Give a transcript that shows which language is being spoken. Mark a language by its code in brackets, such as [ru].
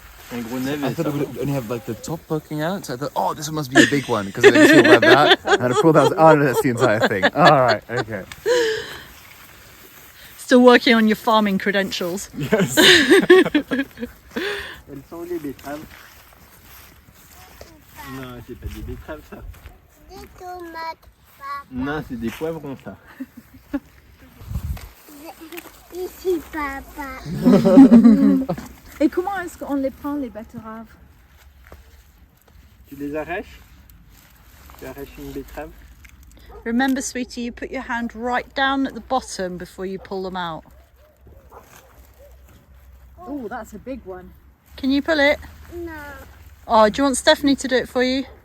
[fr] Un gros [en] I [fr] navet [en] thought [fr] ça. [en] it would only have like the top poking out, so I thought, oh, this must be a big one because I didn't see about that. I had to pull that. Oh, no, that's the entire thing. All right, okay. Still working on your farming credentials. Yes. [fr] Elles sont où les betteraves? Non, c'est pas des betteraves ça. Des tomates, papa. Non, c'est des poivrons ça. Ici, papa. Et comment est-ce qu'on les prend, les betteraves? Tu les arraches? Tu arraches une betterave? [en] Remember, sweetie, you put your hand right down at the bottom before you pull them out. Oh, that's a big one. Can you pull it? No. Oh, do you want Stephanie to do it for you?